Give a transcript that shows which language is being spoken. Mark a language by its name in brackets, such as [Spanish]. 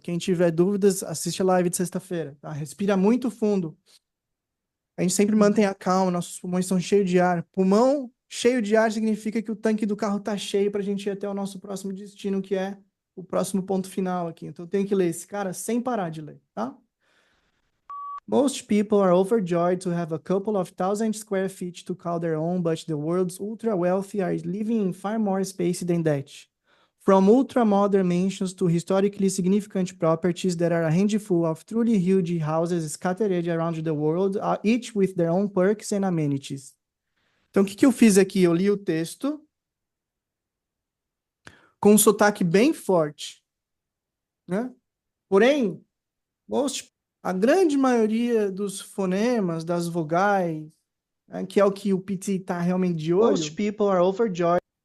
[Portuguese] Quem tiver dúvidas, assiste a live de sexta-feira, tá? Respira muito fundo. A gente sempre mantém a calma, nossos pulmões estão cheios de ar. Pulmão cheio de ar significa que o tanque do carro tá cheio para a gente ir até o nosso próximo destino, que é o próximo ponto final aqui. Então tem que ler esse cara sem parar de ler, tá? [English] Most people are overjoyed to have a couple of thousand square feet to call their own, but the world's ultra wealthy are living in far more space than that. From ultra-modern mansions to historically significant properties, there are a handful of truly huge houses scattered around the world, each with their own perks and amenities. [Portuguese] Então, o que eu fiz aqui? Eu li o texto com um sotaque bem forte, né? Porém, a grande maioria dos fonemas, das vogais, né, que é o que o PT está realmente de olho, [English] most people are overjoyed.